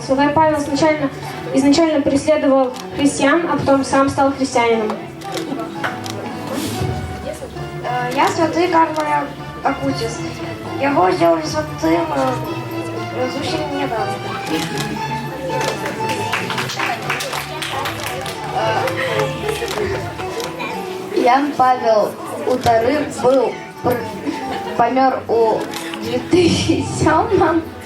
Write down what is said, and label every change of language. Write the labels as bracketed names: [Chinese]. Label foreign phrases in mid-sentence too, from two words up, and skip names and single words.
[Russian] Святой Павел изначально преследовал христиан, а потом сам стал христианином. [Ukrainian] Я святий Карл Акутіс. Його зробили святим зовсім недавно. Ян Павел II помер у 2007.